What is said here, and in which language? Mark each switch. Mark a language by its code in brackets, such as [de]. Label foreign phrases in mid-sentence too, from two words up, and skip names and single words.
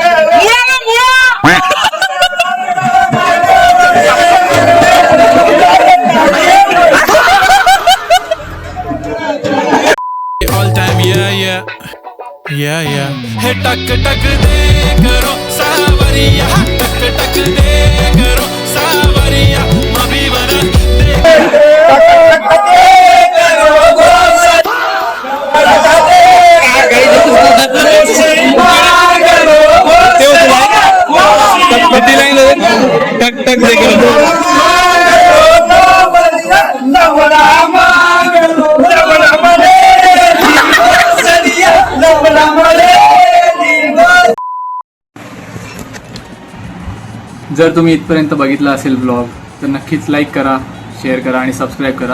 [hi] हे टक टक दे करो सावरिया टक टक दे करो सावरिया मभी बना दे टक टक दे करो [mr] जर तुम्ही इथपर्यंत बघितला असेल ब्लॉग तर नक्कीच लाईक करा, शेअर करा आणि सबस्क्राईब करा.